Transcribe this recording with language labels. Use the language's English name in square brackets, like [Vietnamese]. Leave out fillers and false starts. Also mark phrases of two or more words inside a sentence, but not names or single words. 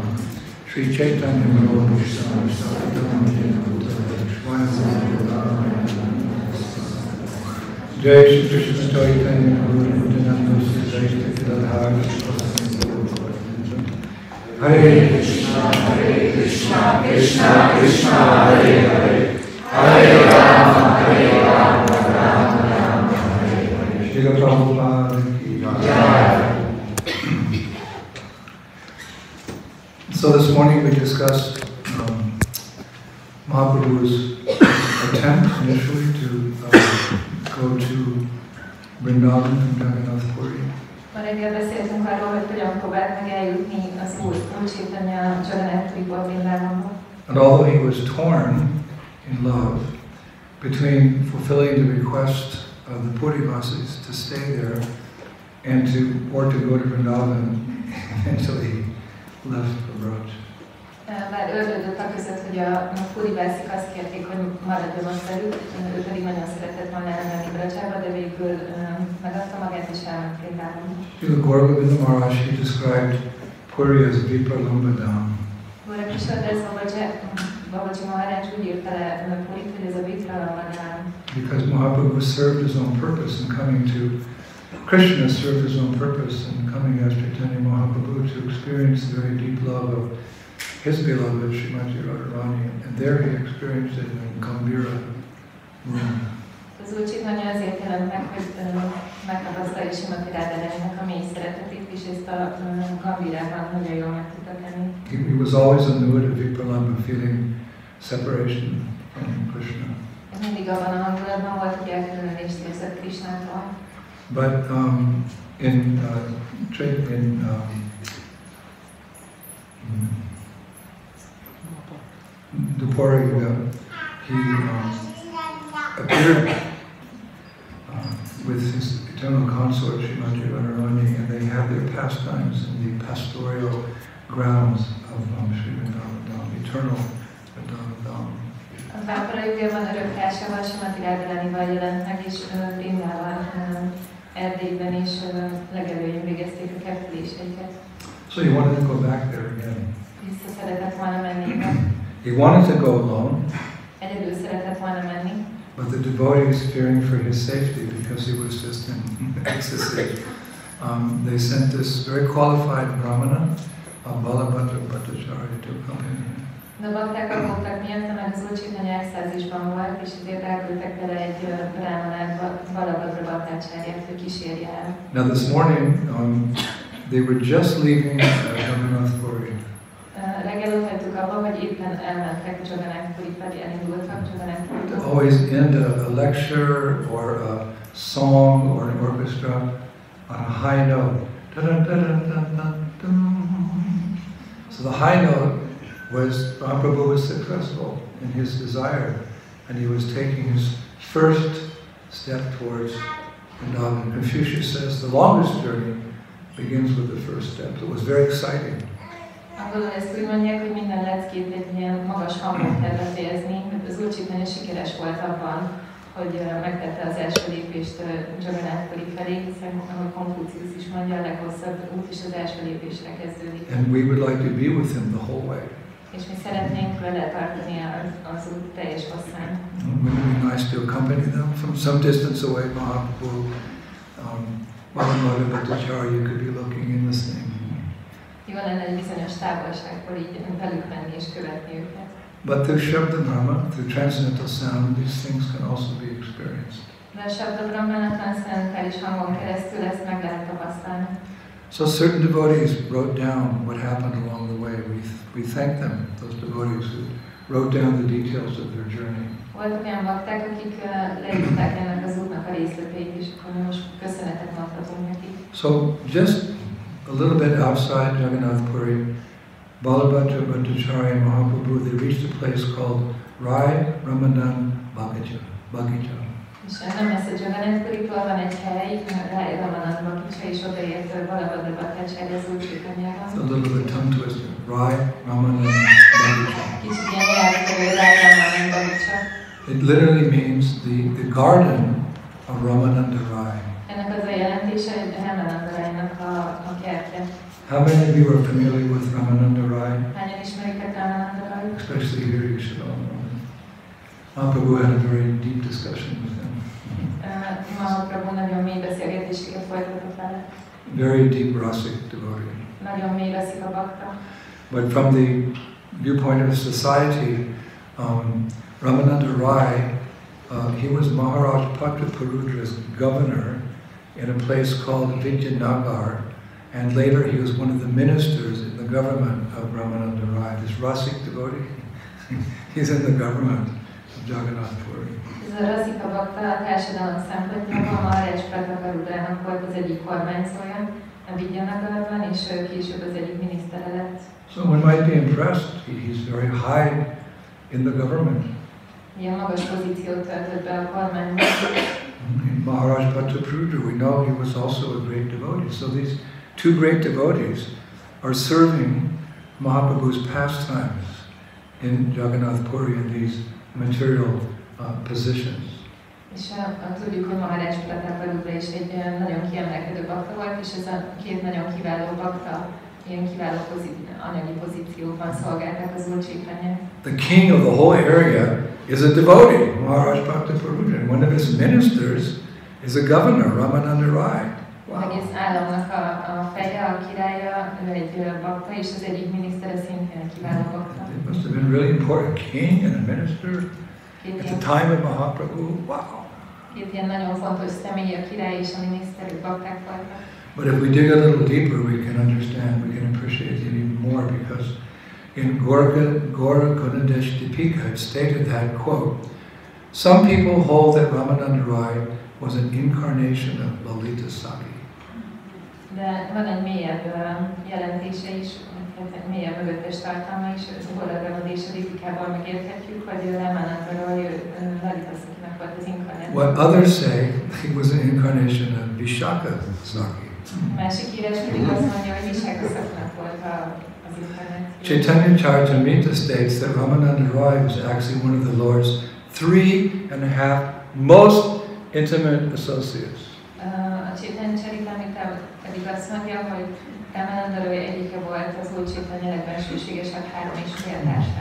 [Sanskrit] Sri Caitanya Mahaprabhu Vrindāvanába Jai Shri Krishna Chaitanya Prabhu Nityananda Sri Advaita Gadadhara Hare Krishna, Krishna Krishna, Hare Hare, Hare Rama, Rama Rama, Hare Hare. [Hindi] Srila Prabhupada ki Jai. [English] So this morning we discussed Mahaprabhu's attempt initially to go to Vrindavan from Jagannath Puri. [Hungarian] Ma reggel beszéltünk arról, hogy hogyan próbált meg eljutni az Úr Chaitanya Jagannath Puriból Vrindāvanba. [English] And although he was torn in love between fulfilling the request of the Purivasis to stay there and to go to Vrindavan, eventually he left the Braj. [Hungarian] Bár ördögött a között, hogy a Purivászik azt kérték, hogy maradjon ott velük, ő pedig nagyon szeretett volna elmenni Brajjába, de végül megadta magát és elment Vrindāvanba. [English] Srila Gauragovinda Maharaj, he described Puri as Vipralambadam. [Hungarian] Babaji Maharaj úgy írta le Purit, hogy ez a Vipralambadam. [English] Because Mahaprabhu served his own purpose in coming to Krishna served his own purpose in coming as Caitanya Mahaprabhu to experience the very deep love of his beloved Srimati Radharani, and there he experienced it in Gambhira room. [Hungarian] Az Úr Chaitanya azért jelent meg, hogy megtapasztalja Srimati Radharaninak a mély szeretetét, és ezt a Gambhirában nagyon jól meg tudta tenni. [English] He was always in the mood of Vipralamba, feeling separation from Krishna. [Hungarian] Mindig abban a hangulatban volt, hogy elkülönülést érzett Krishnától. [English] But in Dupara Yuga, he appeared with his eternal consort Srimati Radharani, and they had their pastimes in the pastoral grounds of Sri Vrindāvanāba, eternal Vrindāvanāba. [Hungarian] A Dupara Yugában örök társával Srimati Radharanival jelent meg, és Vrindāvan Erdélyben és legelőjén végezték a kerteléseiket. [English] So he wanted to go back there again. [Hungarian] Vissza szeretett volna menni. [English] He wanted to go alone. [Hungarian] Egyedül szeretett volna menni. [English] But the devotees, fearing for his safety because he was just in ecstasy, they sent this very qualified brahmana, Balabhadra Bhattacharya, to accompany him. [Hungarian] De bakták aggódtak miatt, mert az Úr Chaitanya extázisban volt, és ezért elküldtek vele egy brahmanát, Balabhadra Bhattacharját, hogy kísérje el. [English] Now this morning, they were just leaving Jagannath Puri. [Hungarian] Reggel ott hagytuk abba, hogy éppen elmentek Jagannath Puri felé, elindultak Jagannath Puri. [English] To always end a lecture or a song or an orchestra on a high note. So the high note was Mahaprabhu was successful in his desire, and he was taking his first step towards Vrindavan. Confucius says the longest journey begins with the first step. So it was very exciting. [Hungarian] Angolul ezt úgy mondják, hogy minden leckét egy ilyen magas hangon kell befejezni, mert az Úr Chaitanya sikeres volt abban, hogy megtette az első lépést Jagannath Puri felé, hiszen, ahogy Konfucius is mondja, a leghosszabb út is az első lépésre kezdődik. [English] And we would like to be with him the whole way. [Hungarian] És mi szeretnénk vele tartani az út teljes hosszán. [English] Wouldn't it be nice to accompany them from some distance away? Mahaprabhu, Balabhadra Bhattacharya, you could be looking in this thing. [Hungarian] Jó lenne egy bizonyos távolságból így velük menni és követni őket. [English] But through [Sanskrit] Shabda Brahma, [English] through transcendental sound, these things can also be experienced. [Hungarian] De a [Sanskrit] Shabda Brahman [Hungarian] a transzcendentális hangon keresztül ezt meg lehet tapasztalni. [English] So certain devotees wrote down what happened along the way. We thank them, those devotees who wrote down the details of their journey. [Hungarian] Voltak olyan bakták, akik leírták ennek az útnak a részleteit, és akkor most köszönetet mondhatunk nekik. [English] So just a little bit outside Jagannath Puri, Balabhadra Bhattacharya and Mahaprabhu, they reached a place called Rai Ramanan Bagita. [Hungarian] És nem messze Jagannath Puritól van egy hely, Rai Ramanan Bagita, és odaért Balabhadra Bhattacharya az Úr Chaitanyával. [English] A little bit tongue twister. Rai Ramanan Bagita. [Hungarian] Kicsit ilyen nyelvtörő Rai Ramanan Bagita. [English] It literally means the garden of Ramananda Rai. [Hungarian] Ennek az a jelentése, hogy Ramananda Rainak a kertje. [English] How many of you are familiar with Ramananda Rai? [Hungarian] Hányan ismeritek Ramananda Rai? [English] Especially here, you should all know him. Mahaprabhu had a very deep discussion with him. [Hungarian] Mahaprabhu nagyon mély beszélgetéseket folytatott vele. [English] Very deep rasic devotee. [Hungarian] Nagyon mély raszika bakta. [English] But from the viewpoint of society, Ramananda Rai, he was Maharaj Patraparudra's governor in a place called Vidyanagar, and later he was one of the ministers in the government of Ramananda Rai. This Rasik devotee, he's in the government of Jagannath Puri. [Hungarian] Ez a raszika bakta a társadalom szempontjából Maharaj Patraparudrának volt az egyik kormányzója a Vidyanagarban, és később az egyik minisztere lett. [English] So one might be impressed. He's very high in the government. [Hungarian] Ilyen magas pozíciót töltött be a kormányban. [English] Maharaj Patraparudra, we know he was also a great devotee. So these two great devotees are serving Mahaprabhu's pastimes in Jagannath Puri in these material positions. [Hungarian] És tudjuk, hogy Maharaj Patraparudra is egy nagyon kiemelkedő bakta volt, és ez a két nagyon kiváló bakta ilyen kiváló anyagi pozícióban szolgálták az Úr Chaitanyát. [English] The king of the whole area is a devotee, Maharaj Patraparudra, and one of his ministers is a governor, Ramananda Rai. Wow. [Hungarian] Egész államnak a feje, a királya, ő egy bakta, és az egyik minisztere szintén egy kiváló bakta. [English] It must have been really important, king and a minister at the time of Mahaprabhu. Wow. [Hungarian] Két ilyen nagyon fontos személy, a király és a miniszter, bakták voltak. [English] But if we dig a little deeper, we can understand, we can appreciate it even more, because in Gora Gunadesh Dipika it stated that, quote, some people hold that Ramananda Rai was an incarnation of Lalita Saki. [Hungarian] De van egy mélyebb jelentése is, egy mélyebb mögöttes tartalma is, az Gora Gunadesh Dipikában megérthetjük, hogy Ramananda Rai Lalita Sakinak volt az inkarnáció. [English] What others say, he was an incarnation of Vishaka Saki. [Hungarian] Másik írás pedig azt mondja, hogy Vishaka Sakinak volt az inkarnáció. [English] Chaitanya Charitamrita states that Ramananda Rai was actually one of the Lord's 3.5 most intimate associates. [Hungarian] A Chaitanya Charitamrita pedig azt mondja, hogy Ramananda Rai egyike volt az Úr Chaitanya legbensőségesebb 3,5 társának.